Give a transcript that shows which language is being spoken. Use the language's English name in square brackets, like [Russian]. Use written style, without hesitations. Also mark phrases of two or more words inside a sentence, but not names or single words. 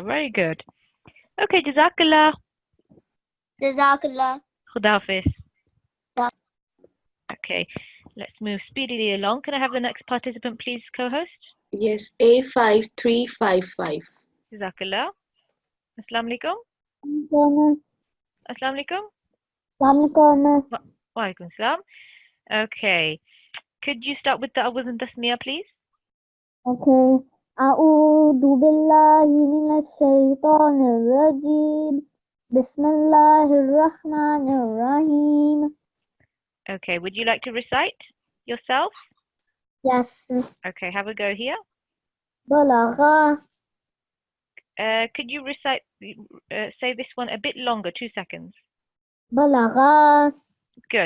[English] Very good. Okay, jazakallah. Jazakallah. Khudafiz. Yeah. Okay, let's move speedily along. Can I have the next participant, please, co-host? Yes, A5355. Jazakallah. [Arabic] السلام عليكم. السلام عليكم. وعليكم السلام. [English] Okay. Could you start with the awaz and tasmiyah, please? Okay. [Arabic] أعوذ بالله من الشيطان الرجيم بسم الله الرحمن الرحيم. [English] Okay, would you like to recite yourself? Yes. Okay, have a go here. [Arabic] بلغ. [English] Could you recite, say this one a bit longer, 2 seconds? [Arabic] بلغ. [English] Good.